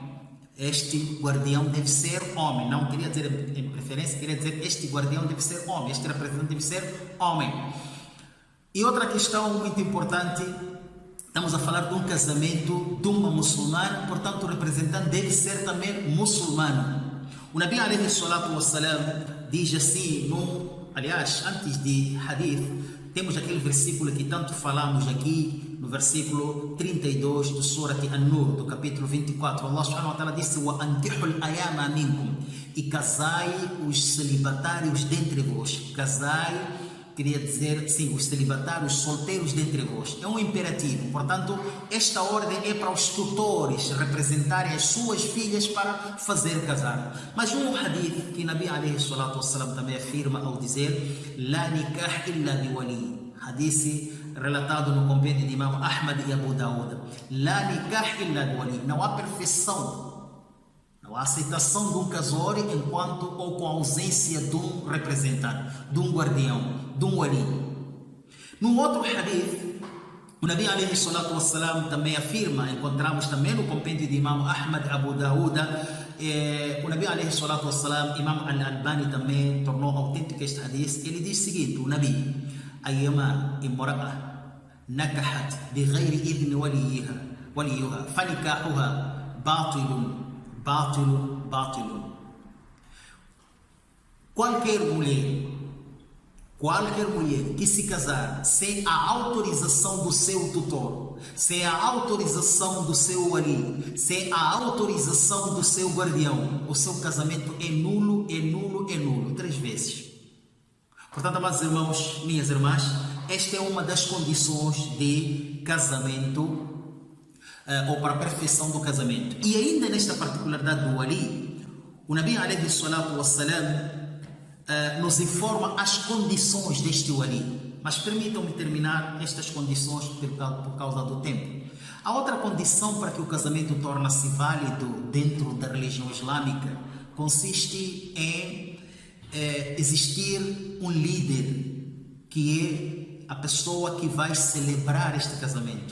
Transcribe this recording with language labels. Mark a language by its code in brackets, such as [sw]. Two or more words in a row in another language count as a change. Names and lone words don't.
[pt] Este guardião deve ser homem. Não queria dizer em preferência, queria dizer este guardião deve ser homem, este representante deve ser homem. E outra questão muito importante, estamos a falar de um casamento de uma muçulmana, portanto o representante deve ser também muçulmano. O [ar] نبي عليه الصلاة والسلام [pt] diz assim, aliás, antes de hadith, temos aquele versículo que tanto falamos aqui, no versículo 32 do Surat An-Nur, do capítulo 24. [ar] الله سبحانه وتعالى disse: "وأنكحوا الأيامى منكم", [pt] e casai os celibatários dentre vós. Casai, queria dizer, sim, os celibatários solteiros dentre vós. É um imperativo. Portanto, esta ordem é para os tutores representarem as suas filhas para fazer casar. Mas um hadith que [ar] نبي عليه الصلاة والسلام [pt] também afirma ao dizer: [ar] "لا نكاح إلا بولي", [pt] hadith relatado no compêndio de Imam Ahmad e Abu Dawud. [ar] لا نكاح إلا بولي. [pt] Não há perfeição, não há aceitação de um casório enquanto ou com a ausência de um representante, de um guardião, de um wali. Num outro hadith, o [ar] نبي عليه الصلاة والسلام [pt] também afirma, encontramos também no compêndio de Imam Ahmad e Abu Dawud, o [ar] نبي عليه الصلاة والسلام, [pt] Imam Al-Albani também tornou autêntico este hadith. Ele diz o seguinte: o [ar] Nabi: "أيما امرأة نكحت بغير إذن وليها فنكاحها باطل باطل باطل. [pt] Qualquer mulher que se casar sem a autorização do seu tutor, sem a autorização do seu wali, sem a autorização do seu guardião, o seu casamento é nulo, é nulo, é nulo, 3 vezes. Portanto, amados irmãos, minhas irmãs, esta é uma das condições de casamento ou para a perfeição do casamento. E ainda nesta particularidade do wali, o [ar] نبي عليه الصلاة والسلام [pt] nos informa as condições deste wali. Mas permitam-me terminar estas condições por causa do tempo. A outra condição para que o casamento torne-se válido dentro da religião islâmica consiste em existir um líder, que é a pessoa que vai celebrar este casamento.